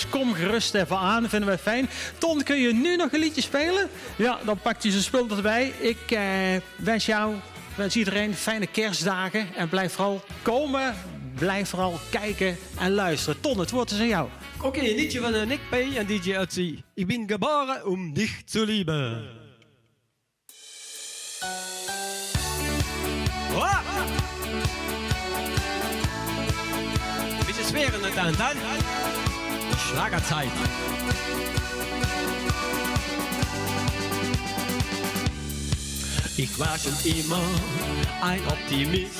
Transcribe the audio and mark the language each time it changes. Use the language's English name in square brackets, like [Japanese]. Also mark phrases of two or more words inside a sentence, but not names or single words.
[Dutch] Kom gerust even aan, vinden wij fijn. Ton, kun je nu nog een liedje spelen? Ja, dan pakt hij zijn spul erbij. Ik wens iedereen fijne kerstdagen en blijf vooral komen. Blijf vooral kijken en luisteren. Ton, het woord is aan jou. Oké, een liedje van Nick P. en DJ Ötzi. Ik ben geboren om [German] dich zu lieben. Oh! Bisschen schweren dann. Schlagerzeit. Ich war schon immer ein Optimist.